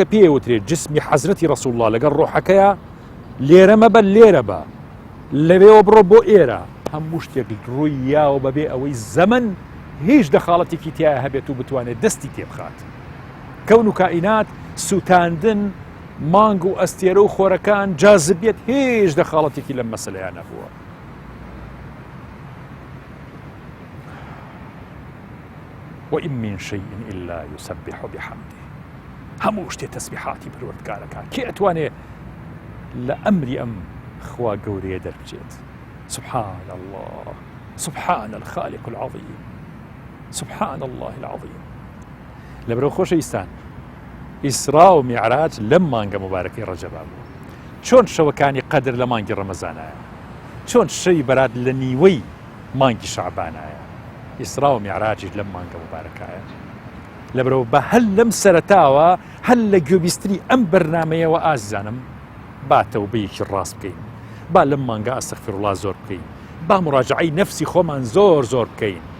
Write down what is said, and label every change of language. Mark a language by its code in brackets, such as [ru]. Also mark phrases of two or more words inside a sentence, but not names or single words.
[ckb] پێوترێت جسمی حەزرەتی ڕەسوڵ الله لەگەڵ ڕۆحەکەیە لێرە مەبە لێرە بە لەوێەوە بڕۆ بۆ ئێرە هەموو شتێک ڕووی یاوە بەبێ ئەوەی زەمن هیچ دەخاڵەتێکی تایە هەبێت و بتوانێت دەستی تێبخات کەون و کائینات سوتاندن مانگ و ئەستێرە و خۆرەکان جازبێت هیچ دەخاڵەتێکی لەم مەسەلەیان نەبووە [ar] وإن من شيء إلا يسبح بحمده [ckb] هەموو شتێ تەسبیحاتی پەروەردگارەکە کێ ئەتوانێ لە ئەمری ئەم خوا گەورەیە دەربچێت [ar] سبحان الله سبحان الخالق العظيم سبحان الله العظيم [ckb] لەبەرەوە خۆشەویستان ئیسرا و میعراج لەم مانگە مبارەکەی ڕەجەبا بوو چۆن شەوەکانی قەدر لە مانگی ڕەمەزانایە چۆن شەوی بەرات لە نیوەی مانگی شەعبانایە ئیسرا و میعراجیش لەم مانگە مبارەکایە لەبەرەوە بە هەل لەم سەرەتاوە هەل لە گوێبیستنی ئەم بەرنامەیەوە ئازیزانم با تەوبەیەکی ڕاست بکەین با لەم مانگە ئەستەغفیرڵڵا زۆر بکەین با مراجعەی نەفسی خۆمان زۆر بکەین